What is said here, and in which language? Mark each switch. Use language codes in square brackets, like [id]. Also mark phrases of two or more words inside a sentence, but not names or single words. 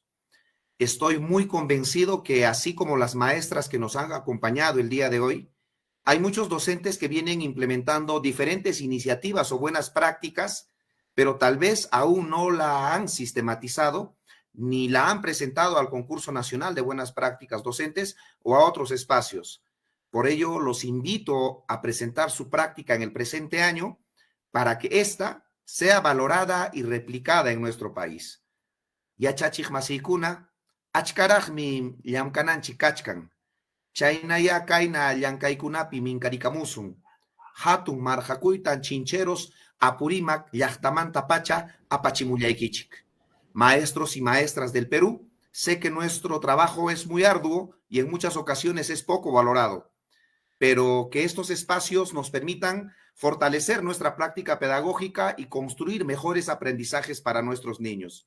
[es] Estoy muy convencido que, así como las maestras que nos han acompañado el día de hoy, hay muchos docentes que vienen implementando diferentes iniciativas o buenas prácticas, pero tal vez aún no la han sistematizado ni la han presentado al Concurso Nacional de Buenas Prácticas Docentes o a otros espacios. Por ello, los invito a presentar su práctica en el presente año para que ésta sea valorada y replicada en nuestro país. [qu] Yachachik masikuna, achkarajmi llamkananchi kachkan, chaynaya kaina llankaykunapi minkarikamusun, hatun marjakuytan chincheros Apurímac llaqtamanta pacha apachimullaykichik. [es] Maestros y maestras del Perú, sé que nuestro trabajo es muy arduo y en muchas ocasiones es poco valorado, pero que estos espacios nos permitan fortalecer nuestra práctica pedagógica y construir mejores aprendizajes para nuestros niños.